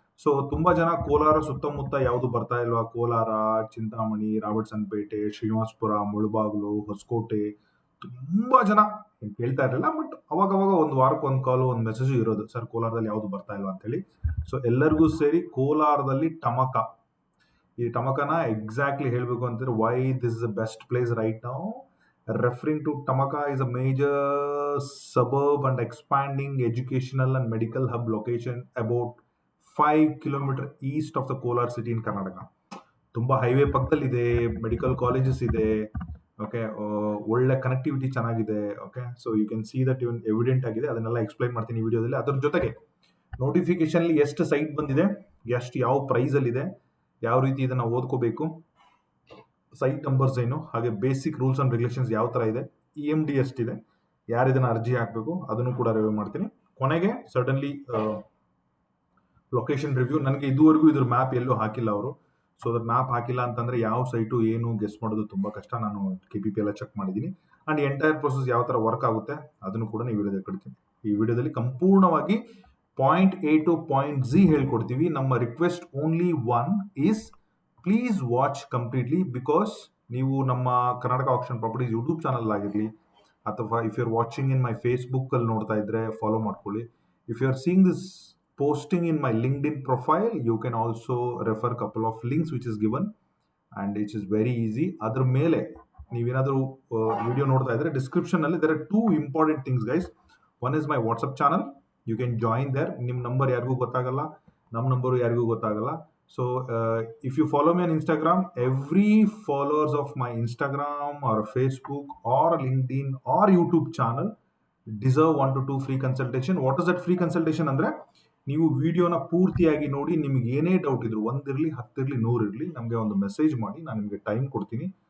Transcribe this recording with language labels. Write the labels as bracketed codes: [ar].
[kn] So ತುಂಬಾ ಜನ ಕೋಲಾರ ಸುತ್ತಮುತ್ತ ಯಾವುದು ಬರ್ತಾ ಇಲ್ವಾ, ಕೋಲಾರ, ಚಿಂತಾಮಣಿ, ರಾಬರ್ಟ್ಸನ್ಪೇಟೆ, ಶ್ರೀನಿವಾಸಪುರ, ಮುಳುಬಾಗ್ಲು, ಹೊಸಕೋಟೆ, ತುಂಬಾ ಜನ ಕೇಳ್ತಾ ಇರಲಿಲ್ಲ. ಬಟ್ ಅವಾಗವಾಗ ಒಂದು ವಾರಕ್ಕೆ ಒಂದು ಕಾಲು, ಒಂದು ಮೆಸೇಜ್ ಇರೋದು, ಸರ್ ಕೋಲಾರದಲ್ಲಿ ಯಾವುದು ಬರ್ತಾ ಇಲ್ವಾ ಅಂತ ಹೇಳಿ. ಸೊ ಎಲ್ಲರಿಗೂ ಸೇರಿ ಕೋಲಾರದಲ್ಲಿ ಟಮಕ, ಈ ಟಮಕನ ಎಕ್ಸಾಕ್ಟ್ಲಿ ಹೇಳಬೇಕು ಅಂತಂದ್ರೆ [en] Why this is the best place right now. Referring to Tamaka is a major suburb and expanding educational and medical hub location about 5 kilometer east of the Kolar city in Karnataka. [kn] ತುಂಬಾ highway ಪಕ್ಕದಲ್ಲಿದೆ, medical colleges ಇದೆ. Okay, ಒಳ್ಳೆ connectivity ಚೆನ್ನಾಗಿದೆ. Okay, [en] so you can see that even evident [kn] ಆಗಿದೆ. ಅದನ್ನೆಲ್ಲ explain ಮಾಡ್ತೀನಿ ವಿಡಿಯೋದಲ್ಲಿ. ಅದ್ರ ಜೊತೆಗೆ ನೋಟಿಫಿಕೇಶನ್ ಎಷ್ಟು ಸೈಟ್ ಬಂದಿದೆ, ಎಷ್ಟು ಯಾವ ಪ್ರೈಸ್ ಅಲ್ಲಿ ಇದೆ, ಯಾವ ರೀತಿ ಇದನ್ನ ಓದ್ಕೋಬೇಕು, ಸೈಟ್ ನಂಬರ್ಸ್ ಏನು, ಹಾಗೆ ಬೇಸಿಕ್ ರೂಲ್ಸ್ ಅಂಡ್ ರೆಗ್ಯುಲೇಷನ್ಸ್ ಯಾವ ತರ ಇದೆ, EMD ಎಷ್ಟಿದೆ, ಯಾರು ಇದನ್ನ ಅರ್ಜಿ ಹಾಕಬೇಕು ಅದನ್ನು ಕೂಡ ರಿವ್ಯೂ ಮಾಡ್ತೀನಿ. ಕೊನೆಗೆ ಸಡನ್ಲಿ ಲೊಕೇಶನ್ ರಿವ್ಯೂ. ನನಗೆ ಇದುವರೆಗೂ ಇದ್ರ ಮ್ಯಾಪ್ ಎಲ್ಲೂ ಹಾಕಿಲ್ಲ ಅವರು. ಸೊ ಅದ್ರ ಮ್ಯಾಪ್ ಹಾಕಿಲ್ಲ ಅಂತಂದ್ರೆ ಯಾವ ಸೈಟು ಏನು ಗೆಸ್ ಮಾಡೋದು ತುಂಬಾ ಕಷ್ಟ. ನಾನು KPP ಎಲ್ಲ ಚೆಕ್ ಮಾಡಿದ್ದೀನಿ. ಅಂಡ್ ಎಂಟೈರ್ ಪ್ರೊಸೆಸ್ ಯಾವ ತರ ವರ್ಕ್ ಆಗುತ್ತೆ ಅದನ್ನು ಕೂಡ ನೀವು ವಿಡಿಯೋದಲ್ಲಿ ಕೊಡ್ತೀನಿ. ಈ ವಿಡಿಯೋದಲ್ಲಿ ಸಂಪೂರ್ಣವಾಗಿ point A to point Z ಹೇಳ್ಕೊಡ್ತೀವಿ. ನಮ್ಮ request [en] only one is please watch completely, [kn] because ನೀವು ನಮ್ಮ Karnataka action properties YouTube channel ಆಗಿರಲಿ, ಅಥವಾ [en] if you are watching in my Facebook [kn] ಅಲ್ಲಿ ನೋಡ್ತಾ ಇದ್ರೆ ಫಾಲೋ ಮಾಡ್ಕೊಳ್ಳಿ. [en] If you are seeing this posting in my LinkedIn profile, you can also refer couple of links which is given and which is very easy. [kn] ಅದರ ಮೇಲೆ ನೀವೇನಾದರೂ video ನೋಡ್ತಾ ಇದ್ರೆ description ಅಲ್ಲಿ [en] there are two important things guys. One is my WhatsApp channel, you can join there. [kn] ನಿಮ್ಮ number ಯಾರಿಗೂ ಗೊತ್ತಾಗಲ್ಲ, ನಮ್ಮ ನಂಬರು ಯಾರಿಗೂ ಗೊತ್ತಾಗಲ್ಲ. [en] So if you follow me on Instagram, every followers of my Instagram or Facebook or LinkedIn or YouTube channel deserve 1 to 2 free consultation. What is that free consultation [kn] ಅಂದ್ರೆ, ನೀವು ವಿಡಿಯೋನ ಪೂರ್ತಿಯಾಗಿ ನೋಡಿ, ನಿಮಗೆ ಏನೇ ಡೌಟ್ ಇದ್ರು, 1 ಇರಲಿ 10 ಇರಲಿ 100 ಇರಲಿ, ನಮಗೆ ಒಂದು ಮೆಸೇಜ್ ಮಾಡಿ, ನಾನು ನಿಮಗೆ ಟೈಮ್ ಕೊಡ್ತೀನಿ.